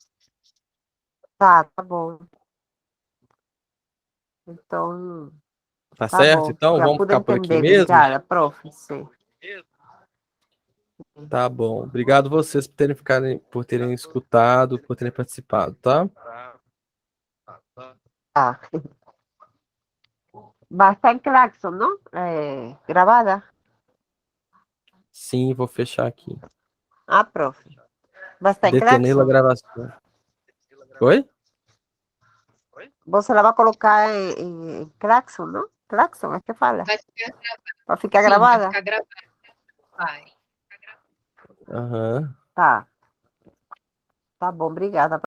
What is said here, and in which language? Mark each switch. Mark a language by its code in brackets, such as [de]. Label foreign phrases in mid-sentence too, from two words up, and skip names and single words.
[pt] Tá bom. Então, Tá Tá certo? bom, Então, já vamos pude ficar por aqui entender. mesmo? Obrigada, prof. Sim. Tá bom. Obrigado vocês por terem escutado, por terem participado, tá? Tá. [es] Va a estar en Claxon, ¿no? Grabada. [pt] Sim, vou fechar aqui. [es] Ah, profe. Va a estar en Detener a Claxon. [pt] gravação. Oi? [es] Você la va a colocar en Claxon, ¿no? Claxon, es que fala. [pt] Vai ficar, [es] Va a ficar [pt] sim, vai [es] grabada. [pt] ficar gravado. Vai. Aham. Tá. Tá bom, obrigada.